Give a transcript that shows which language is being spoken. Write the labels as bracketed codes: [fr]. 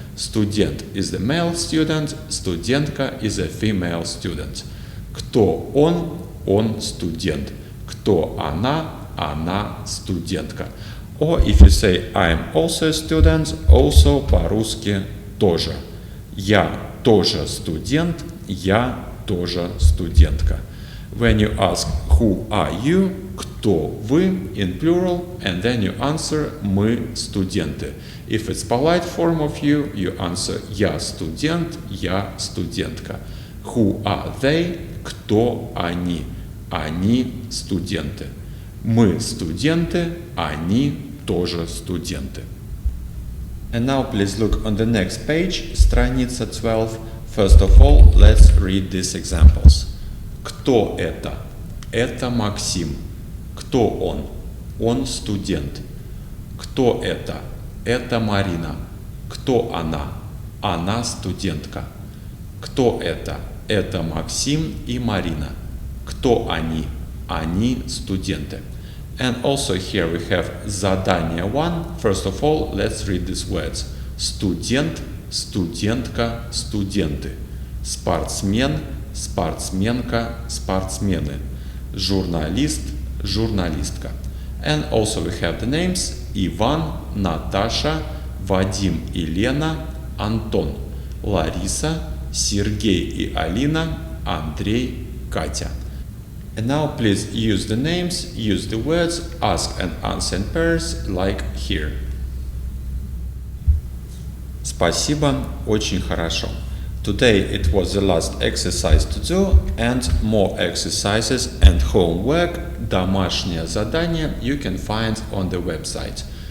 [en] Student is the male student, студентка is a female student. [ru] Кто он студент. Кто она студентка. [en] Or if you say I'm also a student, also по-русски тоже. [ru] Я тоже студент, я тоже студентка. [en] When you ask who are you, [ru] кто вы [en] in plural, and then you answer [ru] мы студенты. [en] If it's polite form of you answer [ru] я студент, я студентка. [en] Who are they? [ru] Кто они? Они студенты. Мы студенты, они тоже студенты. [en] And now please look on the next page, страница 12. First of all, let's read these examples. [ru] Кто это? Это Максим. Кто он? Он студент. Кто это? Это Марина. Кто она? Она студентка. Кто это? Это Максим и Марина. Кто они? Они студенты. [en] And also here we have задание 1. First of all, let's read these words. [ru] Студент, студентка, студенты. Спортсмен, спортсменка, спортсмены. Журналист, журналистка. [en] And also we have the names Иван, Наташа, Вадим и Лена, Антон, Лариса, Сергей и Алина, Андрей, Катя. And now please use the names, use the words, ask and answer in pairs, like here. [ru] Спасибо, очень хорошо. [en] Today it was the last exercise to do, and more exercises and homework, [ru] домашнее задание, [en] you can find on the website.